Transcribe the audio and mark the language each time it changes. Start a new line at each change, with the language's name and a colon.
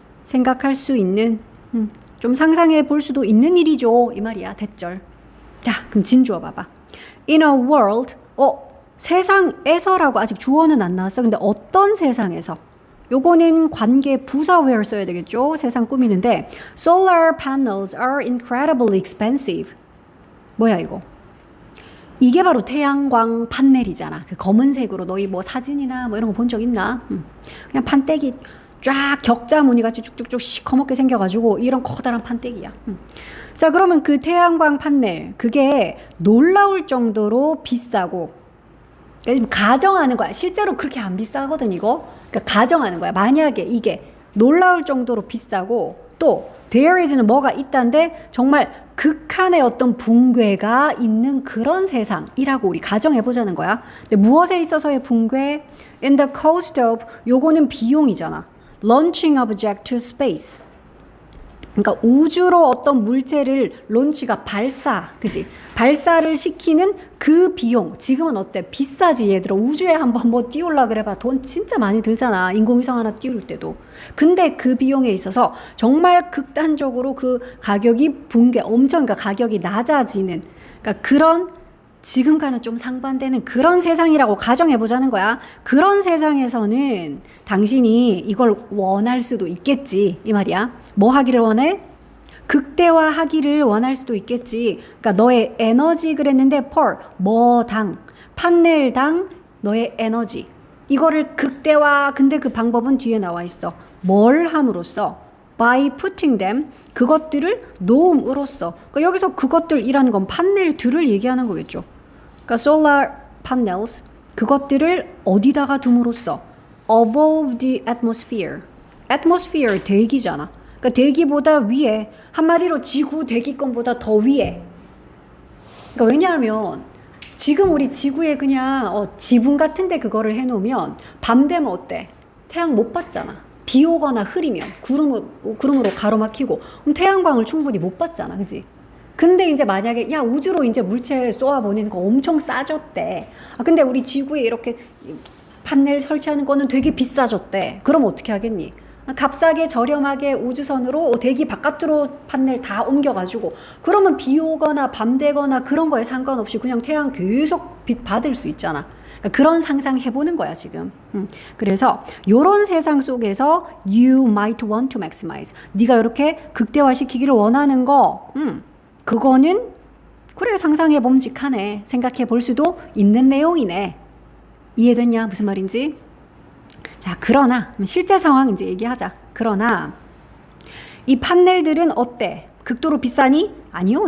Korean: 생각할 수 있는 좀 상상해 볼 수도 있는 일이죠. 이 말이야. 대절. 자, 그럼 진주어 봐봐.
English: In a world
Korean: 세상에서라고 아직 주어는 안 나왔어. 근데 어떤 세상에서? 요거는 관계 부사 where 써야 되겠죠. 세상 꾸미는데
English: Solar panels are incredibly expensive.
Korean: 뭐야 이거? 이게 바로 태양광 판넬이잖아. 그 검은색으로 너희 뭐 사진이나 뭐 이런 거 본 적 있나? 그냥 판때기 쫙 격자 무늬 같이 쭉쭉쭉 시커멓게 생겨가지고 이런 커다란 판때기야. 자, 그러면 그 태양광 판넬 그게 놀라울 정도로 비싸고 그러니까 가정하는 거야. 실제로 그렇게 안 비싸거든 이거. 그러니까 가정하는 거야. 만약에 이게 놀라울 정도로 비싸고 또 there is는 뭐가 있다는데 정말 극한의 어떤 붕괴가 있는 그런 세상이라고 우리 가정해보자는 거야. 근데 무엇에 있어서의 붕괴?
English: In the cost of
Korean: 요거는 비용이잖아.
English: Launching object to space.
Korean: 그러니까 우주로 어떤 물체를 론치가 그지? 발사를 시키는 그 비용. 지금은 어때? 비싸지 얘들아. 우주에 한번 뭐 띄우려 그래봐. 돈 진짜 많이 들잖아. 인공위성 하나 띄울 때도. 근데 그 비용에 있어서 정말 극단적으로 그 가격이 그러니까 가격이 낮아지는 그러니까 그런 지금과는 좀 상반되는 그런 세상이라고 가정해보자는 거야. 그런 세상에서는 당신이 이걸 원할 수도 있겠지. 이 말이야. 뭐 하기를 원해? 극대화하기를 원할 수도 있겠지. 그러니까 너의 에너지 그랬는데 per, 뭐당, 판넬당 너의 에너지. 이거를 극대화, 근데 그 방법은 뒤에 나와 있어. 뭘 함으로써?
English: by putting them,
Korean: 그것들을 놓음으로써. 그러니까 여기서 그것들이라는 건 판넬들을 얘기하는 거겠죠. 그러니까 solar panels, 그것들을 어디다가 둠으로써?
English: above the atmosphere. atmosphere,
Korean: 대기잖아. 그러니까 대기보다 위에, 한마디로 지구 대기권보다 더 위에. 그러니까 왜냐하면 지금 우리 지구에 그냥 지붕 같은데 그거를 해놓으면 밤 되면 어때? 태양 못 받잖아. 비 오거나 흐리면 구름으로 가로막히고 그럼 태양광을 충분히 못 받잖아, 그지? 근데 이제 만약에 우주로 이제 물체 쏘아 보내는 거 엄청 싸졌대. 근데 우리 지구에 이렇게 판넬 설치하는 거는 되게 비싸졌대. 그럼 어떻게 하겠니? 값싸게 저렴하게 우주선으로 대기 바깥으로 판넬 다 옮겨가지고 그러면 비 오거나 밤 되거나 그런 거에 상관없이 그냥 태양 계속 빛 받을 수 있잖아. 그러니까 그런 상상 해보는 거야 지금. 그래서 요런 세상 속에서
English: you might want to maximize.
Korean: 네가 이렇게 극대화시키기를 원하는 거 그거는 그래 상상해 봄직하네. 생각해 볼 수도 있는 내용이네. 이해됐냐? 무슨 말인지? 자, 그러나 실제 상황 이제 얘기하자. 그러나 이 판넬들은 어때? 극도로 비싸니? 아니요.